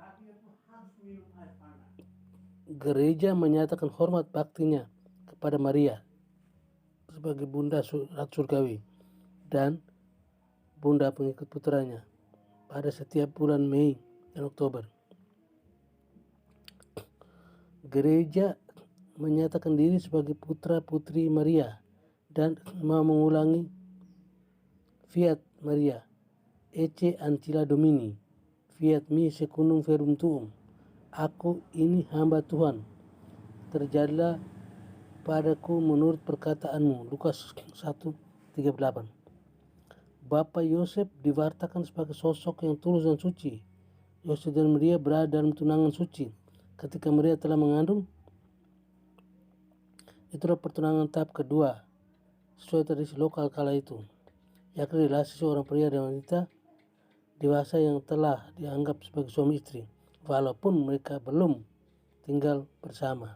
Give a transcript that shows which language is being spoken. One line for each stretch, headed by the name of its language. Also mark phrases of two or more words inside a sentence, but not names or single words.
Indonesian: Gereja menyatakan hormat baktinya kepada Maria sebagai bunda ratu surgawi dan bunda pengikut putranya pada setiap bulan Mei dan Oktober. Gereja menyatakan diri sebagai putra-putri Maria dan mau mengulangi fiat Maria,
Latin: Ecce ancilla Domini, fiat mi secundum verbum tuum.
Indonesian: Aku ini hamba Tuhan, terjadilah padaku menurut perkataanmu. Lukas 1:38. Bapak Yosef diwartakan sebagai sosok yang tulus dan suci. Yosef dan Maria berada dalam tunangan suci. Ketika Maria telah mengandung, itulah pertunangan tahap kedua sesuai tradisi lokal kala itu, yakni relasi seorang pria dan wanita dewasa yang telah dianggap sebagai suami istri, walaupun mereka belum tinggal bersama.